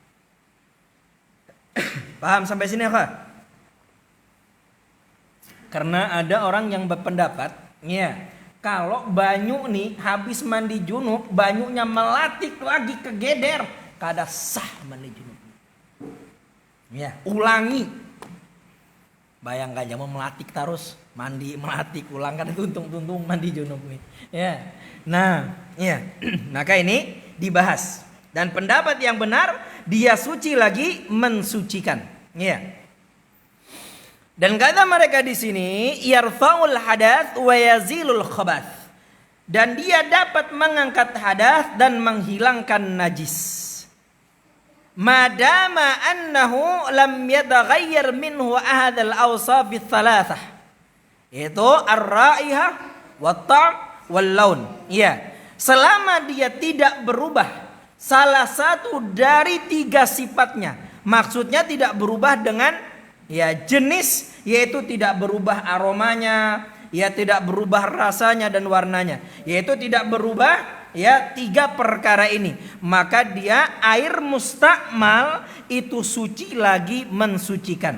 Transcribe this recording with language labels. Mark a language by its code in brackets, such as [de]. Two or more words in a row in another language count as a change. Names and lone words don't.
[id] Paham sampai sini ya? Karena ada orang yang berpendapat, ya, [bjn] kalau banyu nih habis mandi junub, banyunya melatik lagi ke geder, kada sah mandi junub. [id] Ya, ulangi. [bjn] Bayangkan jangan melatik terus, mandi melatik ulang kan tuntung mandi junub nih. [id] Ya. Nah, ya. Maka ini dibahas. Dan pendapat yang benar, dia suci lagi mensucikan. Ya. Dan kata mereka di sini, [ar] يرفع الحدث ويزيل الخبث. [id] Dan dia dapat mengangkat hadath dan menghilangkan najis. [ar] ما دام أنه لم يتغير منه أحد الأوصاف الثلاثة. Itu الرائحة والطعم واللون. [id] Ya, selama dia tidak berubah salah satu dari 3 sifatnya. Maksudnya tidak berubah dengan ya jenis, yaitu tidak berubah aromanya, ya tidak berubah rasanya dan warnanya, yaitu tidak berubah ya 3 perkara ini, maka dia air mustakmal itu suci lagi mensucikan.